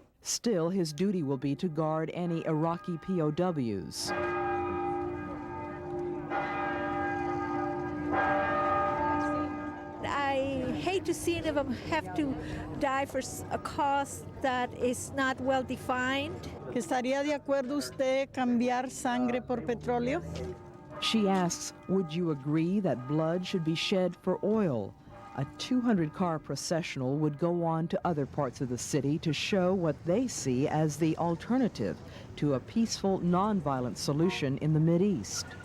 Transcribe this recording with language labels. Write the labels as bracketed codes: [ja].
[en] Still, his duty will be to guard any Iraqi POWs. I hate to see them have to die for a cause that is not well defined. [es] ¿Estaría de acuerdo usted cambiar sangre por petróleo? [en] She asks, would you agree that blood should be shed for oil? A 200-car processional would go on to other parts of the city to show what they see as the alternative to a peaceful, nonviolent solution in the Mideast.